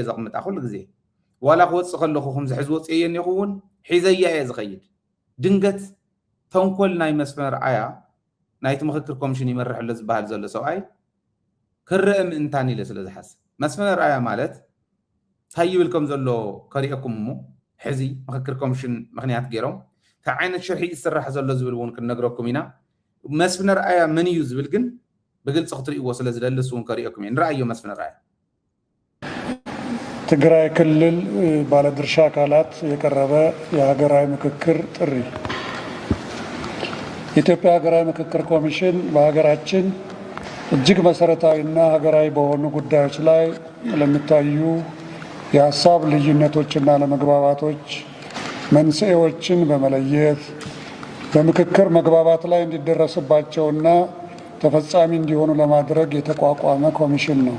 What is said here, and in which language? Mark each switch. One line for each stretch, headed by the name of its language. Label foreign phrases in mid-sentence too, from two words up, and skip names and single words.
Tigrinya: ዘቕምጣ ኩሉ ግዜ ዋላ ክወፅእ ከለኹ ከምዚ ሕዚ ወፅየ እኒኹውን ሒዘያ እየ ዝኸይድ ድንገት ተንኮል ናይ መስመር ኣያ ናይቲ ምክክር ኮሚሽን ይመርሕ ኣሎ ዝበሃል ዘሎ ሰብኣይ ክርአ ምእንታን ኢለ ስለ ዝሓስብ መስመር ኣያ ማለት እንታይ ይብል ከም ዘሎ ከሪአኩም እሞ ሕዚ ምክክር ኮሚሽን ምክንያት ገይሮም እንታይ ዓይነት ሽርሒ ይስራሕ ዘሎ ዝብል እውን ክንነግረኩም ኢና መስመር ኣያ መን እዩ ዝብል ግን ብግልፂ ክትርእይዎ ስለ ዝደልስ እውን ከሪአኩም እየ ንረኣዮ መስመር ኣያ
Amharic: ትግራይ ክልል ባለድርሻ አካላት የቀረበ የሀገራዊ ምክክር ጥሪ የኢትዮጵያ ሀገራዊ ምክክር ኮሚሽን በሀገራችን እጅግ መሰረታዊና ሀገራዊ በሆኑ ጉዳዮች ላይ ለሚታዩ የሀሳብ ልዩነቶችና ለመግባባቶች መንስኤዎችን በመለየት በምክክር መግባባት ላይ እንዲደረስባቸውና ተፈጻሚ እንዲሆኑ ለማድረግ የተቋቋመ ኮሚሽን ነው።